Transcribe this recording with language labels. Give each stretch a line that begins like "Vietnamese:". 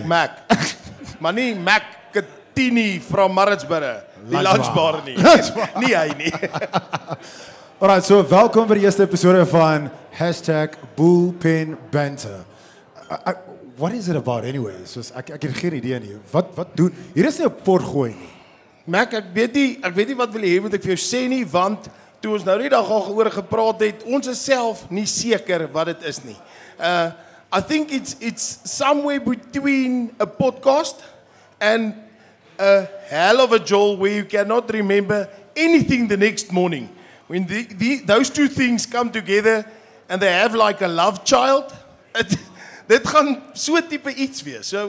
Afrikaans: Ek Mac. Maar nie Mac Katini from Maritzburg. Die lunchbar nie. Nie hy nie. Alright, so welkom by die eerste episode van #Bullpen Banter.
English: What is it about anyway?
Afrikaans: Soos, ek het geen idee nie. Wat doen? Hier is nie 'n pot gooi nie. Mac, ek weet nie wat wil jy hê moet ek vir jou sê nie, want toe ons nou die dag al oor gepraat het, ons is self nie seker wat dit is nie.
English: I think it's somewhere between a podcast and a hell of a joel where you cannot remember anything the next morning. When those two things come together and they have like a love child,
Afrikaans: dit gaan so tipe iets wees.